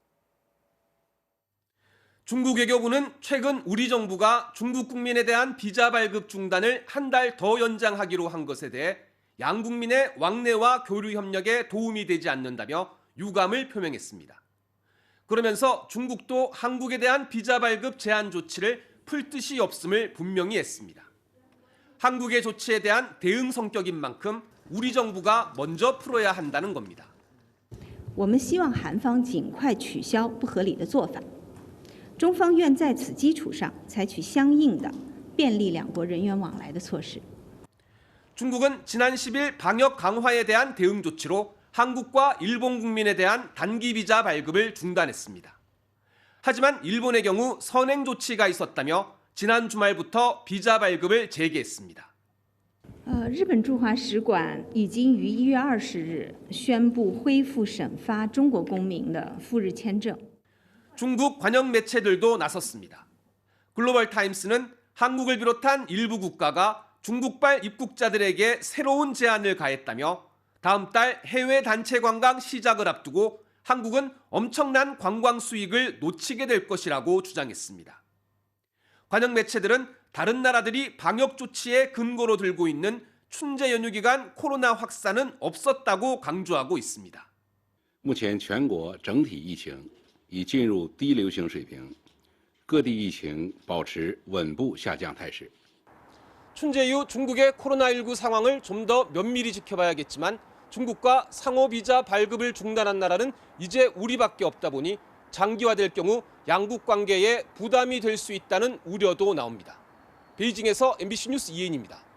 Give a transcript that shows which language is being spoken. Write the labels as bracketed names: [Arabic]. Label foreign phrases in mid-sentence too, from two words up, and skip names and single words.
[Korean] 중국 외교부는 최근 우리 정부가 중국 국민에 대한 비자 발급 중단을 한 달 더 연장하기로 한 것에 대해 양국민의 왕래와 교류 협력에 도움이 되지 않는다며 유감을 표명했습니다. 그러면서 중국도 한국에 대한 비자 발급 제한 조치를 풀 뜻이 없음을 분명히 했습니다. 한국의 조치에 대한 대응 성격인 만큼 우리 정부가 먼저 풀어야 한다는 겁니다. [Chinese] 我们希望韩方尽快取消不合理的做法。中方愿在此基础上采取相应的便利两国人员往来的措施。 [Korean] 중국은 지난 10일 방역 강화에 대한 대응 조치로 한국과 일본 국민에 대한 단기 비자 발급을 중단했습니다. 하지만 일본의 경우 선행 조치가 있었다며 지난 주말부터 비자 발급을 재개했습니다. [Chinese] 日本驻华使馆已经于1月20日宣布恢复审发中国公民的赴日签证。 [Korean] 중국 관영 매체들도 나섰습니다. 글로벌 타임스는 한국을 비롯한 일부 국가가 중국발 입국자들에게 새로운 제한을 가했다며 다음 달 해외 단체 관광 시작을 앞두고 한국은 엄청난 관광 수익을 놓치게 될 것이라고 주장했습니다. 관영 매체들은 다른 나라들이 방역 조치의 근거로 들고 있는 춘제 연휴 기간 코로나 확산은 없었다고 강조하고 있습니다. [Chinese] 目前全国整体疫情已进入低流行水平，各地疫情保持稳步下降态势。 [Korean] 춘제 이후 중국의 코로나19 상황을 좀 더 면밀히 지켜봐야겠지만 중국과 상호 비자 발급을 중단한 나라는 이제 우리밖에 없다 보니 장기화될 경우 양국 관계에 부담이 될 수 있다는 우려도 나옵니다. 베이징에서 MBC 뉴스 이혜인입니다.